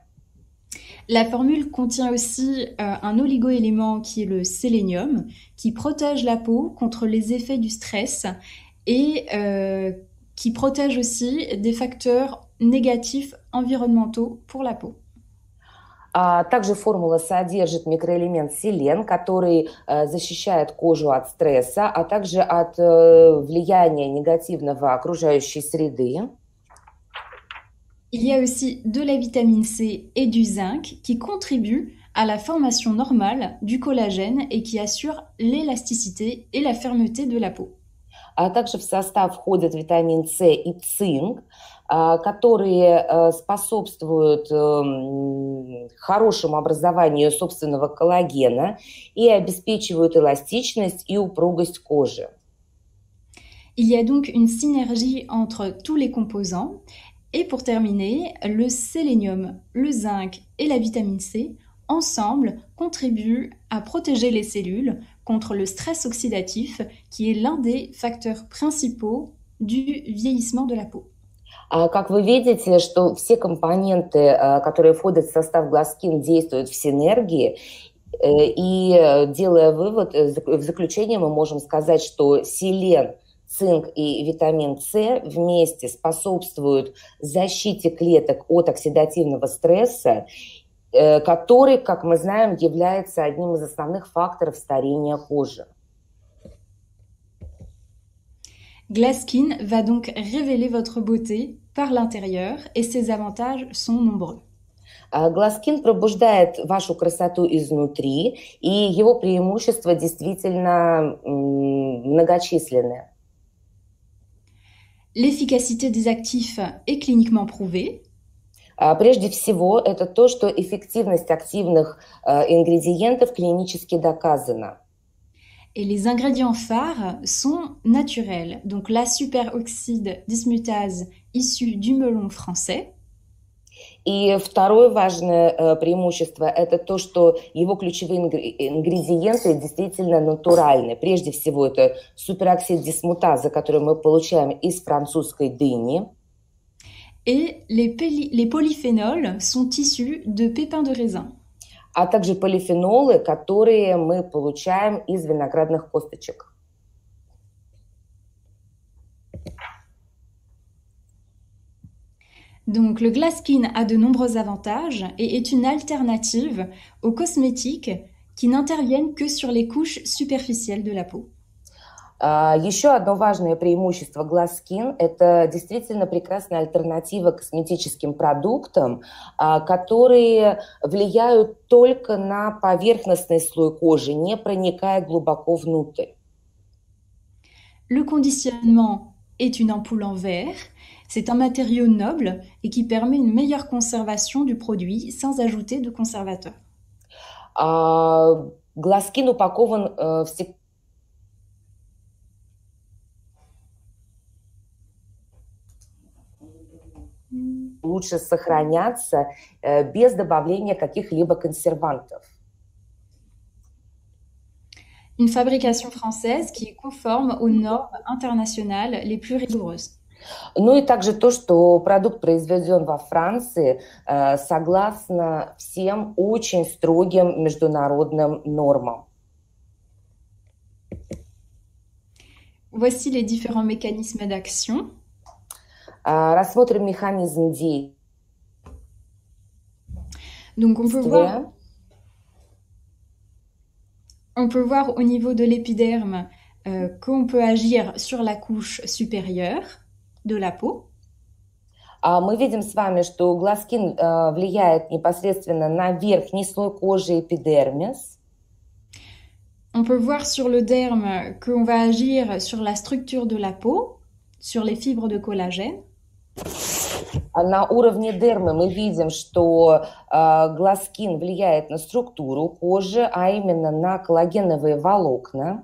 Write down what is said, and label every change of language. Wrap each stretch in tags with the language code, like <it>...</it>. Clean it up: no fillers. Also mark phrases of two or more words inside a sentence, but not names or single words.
<fr>La formule contient aussi un oligoélément qui est le sélénium, qui protège la peau contre les effets du stress et qui protège aussi des facteurs négatifs environnementaux pour la peau.</fr> <ru>Также формула содержит микроэлемент селен, который защищает кожу от стресса, а также от влияния негативного окружающей среды.</ru> <fr>Il y a aussi de la vitamine C et du zinc qui contribuent à la formation normale du collagène et qui assurent l'élasticité et la fermeté de la peau.</fr> <ru>Также в состав входят витамин С и цинк, которые способствуют хорошему образованию собственного коллагена и обеспечивают эластичность и упругость кожи.</ru> <fr>Il y a donc une synergie entre tous les composants. Et pour terminer, le sélénium, le zinc et la vitamine C, ensemble, contribuent à protéger les cellules contre le stress oxydatif, qui est l'un des facteurs principaux du vieillissement de la peau.</fr> <ru>Как вы видите, что все компоненты, которые входят в состав гласкин, действуют в синергии, и делая вывод, в заключение мы можем сказать, что селен, цинк и витамин С вместе способствуют защите клеток от оксидативного стресса, который, как мы знаем, является одним из основных факторов старения кожи.</ru> <fr>Glaskin va donc révéler votre beauté par l'intérieur et ses avantages sont nombreux.</fr> <ru>Гласкин пробуждает вашу красоту изнутри, и его преимущества действительно многочисленные.</ru> <fr>L'efficacité des actifs est cliniquement prouvée.</fr> <ru>Прежде всего, это то, что эффективность активных ингредиентов клинически доказана.</ru> <fr>Et les ingrédients phares sont naturels. Donc la superoxyde dismutase issue du melon français.</fr> <ru>И второе важное преимущество – это то, что его ключевые ингредиенты действительно натуральны. Прежде всего, это супероксид дисмутазы, который мы получаем из французской дыни.</ru> <fr>Et les polyphénols sont issus de pépins de raisin.</fr> <ru>А также полифенолы, которые мы получаем из виноградных косточек.</ru> <fr>Donc le Glaskin a de nombreux avantages et est une alternative aux cosmétiques qui n'interviennent que sur les couches superficielles de la peau.</fr> <ru>Еще одно важное преимущество GlassSkin – это действительно прекрасная альтернатива косметическим продуктам, которые влияют только на поверхностный слой кожи, не проникая глубоко внутрь.</ru> <fr>Le conditionnement est une ampoule en verre. C'est un matériau noble et qui permet une meilleure conservation du produit sans ajouter de conservateur.</fr> <ru>GlassSkin упакован лучше сохраняться без добавления каких-либо консервантов.</ru> <fr>Une fabrication française qui est conforme aux normes internationales les plus rigoureuses.</fr> <ru>Ну и также то, что продукт произведен во Франции согласно всем очень строгим международным нормам.</ru> <fr>Voici les différents mécanismes d'action.</fr> <ru>Рассмотрим механизм действия.</ru> <fr>Donc on peut voir au niveau de l'épiderme qu'on peut agir sur la couche supérieure de la peau.</fr> <ru>Мы видим с вами, что GlassSkin влияет непосредственно на верхний слой кожи эпидермис.</ru> <fr>On peut voir sur le derme qu'on va agir sur la structure de la peau, sur les fibres de collagène.</fr> <ru>На уровне дермы мы видим, что GlassSkin влияет на структуру кожи, а именно на коллагеновые волокна.</ru>